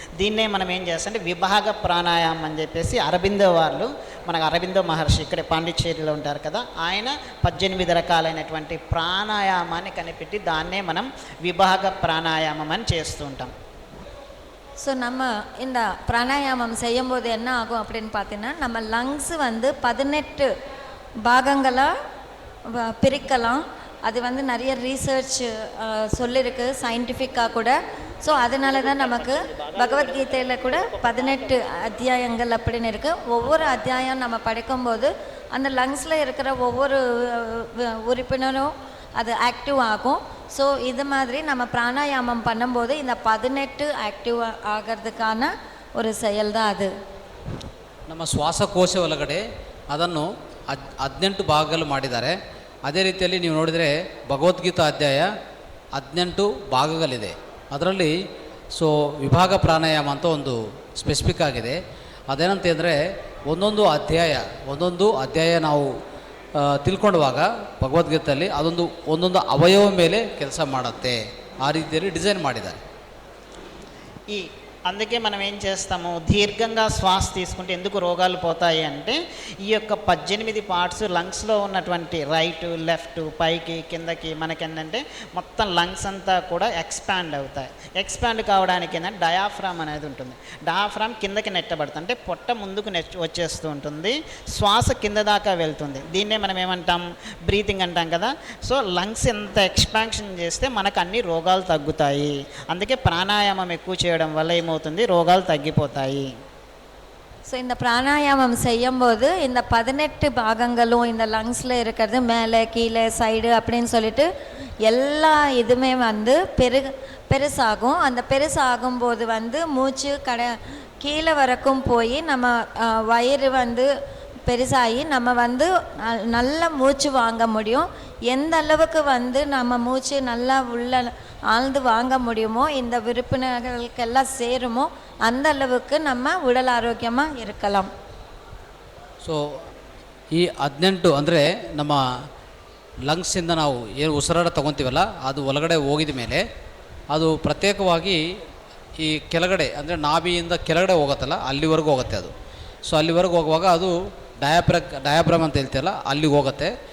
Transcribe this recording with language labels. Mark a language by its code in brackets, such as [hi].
[te] దీన్నే మనం ఏం చేస్తామంటే విభాగ ప్రాణాయామం అని చెప్పేసి అరబిందో వాళ్ళు, మనకు అరబిందో మహర్షి ఇక్కడ పాండిచ్చేరిలో ఉంటారు కదా, ఆయన 18 రకాలైనటువంటి ప్రాణాయామాన్ని కనిపెట్టి దాన్నే మనం విభాగ ప్రాణాయామం అని చేస్తూ ఉంటాం. [ta] ஸோ நம்ம இந்த பிராணாயாமம் செய்யும்போது என்ன ஆகும் அப்படின்னு பார்த்தீங்கன்னா, நம்ம லங்ஸ் வந்து 18 பாகங்களாக பிரிக்கலாம். அது வந்து நிறைய ரீசர்ச் சொல்லியிருக்கு, சயின்டிஃபிக்காக கூட. ஸோ அதனால தான் நமக்கு பகவத்கீதையில் கூட 18 அத்தியாயங்கள் அப்படின்னு இருக்குது. ஒவ்வொரு அத்தியாயம் நம்ம படிக்கும்போது அந்த லங்ஸில் இருக்கிற ஒவ்வொரு உறுப்பினரும் அது ஆக்டிவ் ஆகும். ஸோ இது மாதிரி நம்ம பிராணாயாமம் பண்ணும்போது இந்த 18 ಆಕ್ಟಿವ್ ಆಗೋದಕ್ಕಾன ஒரு செயல் தான் ಅದು. [kn] ನಮ್ಮ ಶ್ವಾಸಕೋಶ ಒಳಗಡೆ ಅದನ್ನು 18 ಭಾಗಗಳು ಮಾಡಿದ್ದಾರೆ. ಅದೇ ರೀತಿಯಲ್ಲಿ ನೀವು ನೋಡಿದರೆ ಭಗವದ್ಗೀತಾ ಅಧ್ಯಾಯ 18 ಭಾಗಗಳಿದೆ. ಅದರಲ್ಲಿ ವಿಭಾಗ ಪ್ರಾಣಾಯಾಮ ಅಂತ ಒಂದು ಸ್ಪೆಸಿಫಿಕ್ ಆಗಿದೆ. ಅದೇನಂತ ಅಂದರೆ ಒಂದೊಂದು ಅಧ್ಯಾಯ ನಾವು ತಿಳ್ಕೊಂಡಾಗ ಭಗವದ್ಗೀತೆಯಲ್ಲಿ ಒಂದೊಂದು ಅವಯವ ಮೇಲೆ ಕೆಲಸ ಮಾಡುತ್ತೆ. ಆ ರೀತಿಯಲ್ಲಿ ಡಿಸೈನ್ ಮಾಡಿದ್ದಾರೆ. [te] అందుకే మనం ఏం చేస్తాము, దీర్ఘంగా శ్వాస తీసుకుంటే ఎందుకు రోగాలు పోతాయి అంటే ఈ యొక్క 18 పార్ట్స్ లంగ్స్లో ఉన్నటువంటి రైట్ లెఫ్ట్ పైకి కిందకి మనకేంటంటే మొత్తం లంగ్స్ అంతా కూడా ఎక్స్పాండ్ అవుతాయి. ఎక్స్పాండ్ కావడానికి ఏంటంటే డయాఫ్రామ్ అనేది ఉంటుంది. డయాఫ్రామ్ కిందకి నెట్టబడుతుంది, అంటే పొట్ట ముందుకు వచ్చేస్తూ ఉంటుంది, శ్వాస కింద దాకా వెళ్తుంది. దీన్నే మనం ఏమంటాం, బ్రీతింగ్ అంటాం కదా. సో లంగ్స్ ఎంత ఎక్స్పాన్షన్ చేస్తే మనకు అన్ని రోగాలు తగ్గుతాయి. అందుకే ప్రాణాయామం ఎక్కువ చేయడం వల్ల ఏమవుతుంది, రోగాలు తగ్గిపోతాయి. [ta] ஸோ இந்த பிராணாயாமம் செய்யும்போது இந்த 18 பாகங்களும் இந்த லங்ஸில் இருக்கிறது மேலே கீழே சைடு அப்படின்னு சொல்லிட்டு எல்லா இதுவுமே வந்து பெருசாகும். அந்த பெருசாகும்போது வந்து மூச்சு கீழே வரைக்கும் போய் நம்ம வயிறு வந்து பெருசாகி நம்ம வந்து நல்ல மூச்சு வாங்க முடியும். எந்த அளவுக்கு வந்து நம்ம மூச்சு நல்லா உள்ள ஆழ்ந்து வாங்க முடியுமோ, இந்த உறுப்பினர்களுக்கெல்லாம் சேருமோ, அந்த அளவுக்கு நம்ம உடல் ஆரோக்கியமாக இருக்கலாம். [kn] ಸೊ ಈ 18 ಅಂದರೆ ನಮ್ಮ ಲಂಗ್ಸಿಂದ ನಾವು ಏನು ಉಸಿರಾಟ ತೊಗೊತೀವಲ್ಲ, ಅದು ಒಳಗಡೆ ಹೋಗಿದ ಮೇಲೆ ಅದು ಪ್ರತ್ಯೇಕವಾಗಿ ಈ ಕೆಳಗಡೆ ಅಂದರೆ ನಾಭಿಯಿಂದ ಕೆಳಗಡೆ ಹೋಗುತ್ತಲ್ಲ ಅಲ್ಲಿವರೆಗೂ ಹೋಗುತ್ತೆ ಅದು. ಸೊ ಅಲ್ಲಿವರೆಗೂ ಹೋಗುವಾಗ ಅದು ಡಯಾಬ್ರಮ್ ಅಂತ ಹೇಳ್ತೀವಲ್ಲ ಅಲ್ಲಿಗೆ ಹೋಗುತ್ತೆ.